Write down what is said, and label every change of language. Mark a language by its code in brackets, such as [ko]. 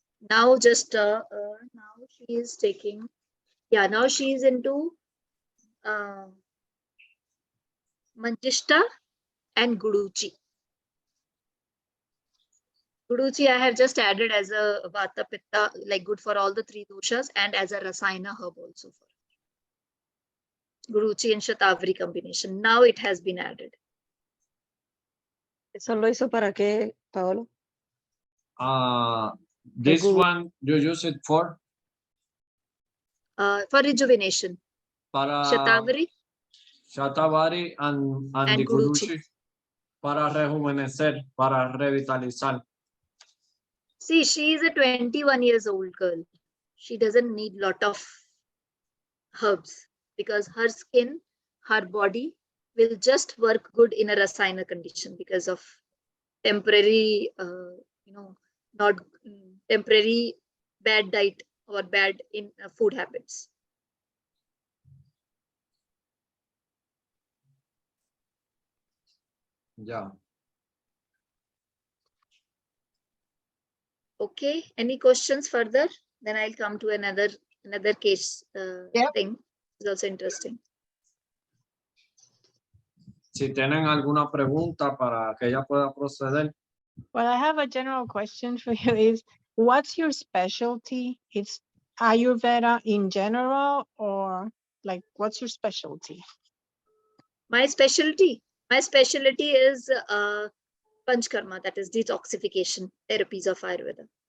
[en] Now just now she is taking, now she is into Manjishta and Guduchi. Guduchi I have just added as a Vata Pitta, like good for all the 3 doshas, and as a Rasayana herb also for Guduchi and Shatavari combination. Now it has been added. [es] ¿Eso lo hizo para qué, Paolo? [en] This Good. one you use it for? For rejuvenation. [es] para [en] Shatavari Shatavari and and the Guruchi. [es] Guruchi para rejuvenecer, para revitalizar. [en] See, she is a 21 years old girl. She doesn't need lot of herbs because her skin, her body will just work good in a rasayana condition because of temporary, not temporary bad diet or bad in food habits. Yeah. Okay, any questions further? Then I'll come to another case Yep. thing. It's also interesting. [es] Si tienen alguna pregunta para que ella pueda proceder. [en] Well, I have a general question for you is, what's your specialty? It's Ayurveda in general, or like, what's your specialty? My specialty is Panchkarma, that is detoxification therapies of Ayurveda.